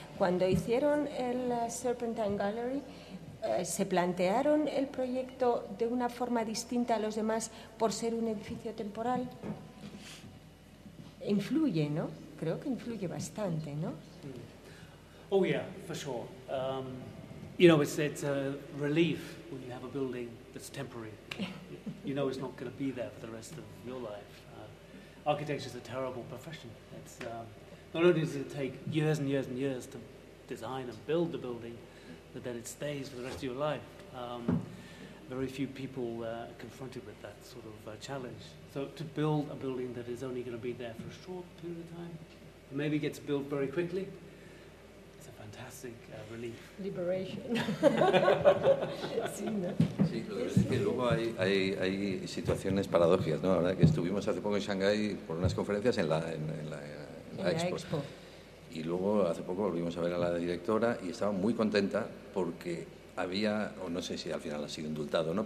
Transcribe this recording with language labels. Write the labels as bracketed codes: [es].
[es] Cuando hicieron el Serpentine Gallery, ¿se plantearon el proyecto de una forma distinta a los demás por ser un edificio temporal? Influye, ¿no? Creo que influye bastante, ¿no? [en] Oh yeah, for sure. You know, it's a relief when you have a building that's temporary. You know it's not going to be there for the rest of your life. Architecture is a terrible profession. It's not only does it take years and years and years to design and build the building, but then it stays for the rest of your life. Very few people are confronted with that sort of challenge. So to build a building that is only going to be there for a short period of time, and maybe gets built very quickly, it's a fantastic relief. Liberation. [es] Sí, ¿no? Sí, lo que es que luego hay situaciones paradójicas, ¿no? Ahora que estuvimos hace poco en Shanghái por unas conferencias en la Expo. Y luego hace poco volvimos a ver a la directora y estaba muy contenta porque había, o no sé si al final ha sido indultado, ¿no?